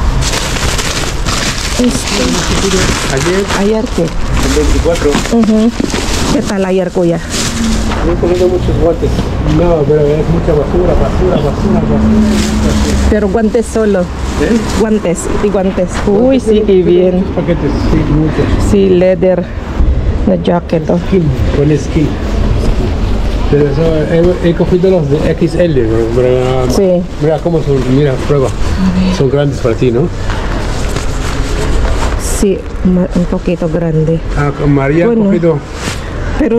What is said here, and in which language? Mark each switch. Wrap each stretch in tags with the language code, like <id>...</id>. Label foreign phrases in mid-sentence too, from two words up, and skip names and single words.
<es>Ayer, Ayer qué? el 24, ¿Qué tal ayer, kuya? he cogido muchos guantes. No, pero es mucha basura. Pero guantes solo. ¿Eh? Guantes y guantes. Uy, sí, qué bien. Muchos paquetes, sí, muchos. Sí,</es> <en>leather. Na jacket, oh.</en> <es>Skin, con skin. Pero eso, he cogido los de XL, pero, Sí. mira cómo son, mira, prueba. Son grandes para ti, ¿no? Sí, un poquito grande. Ah, con María Bueno, he cogido Pero</es>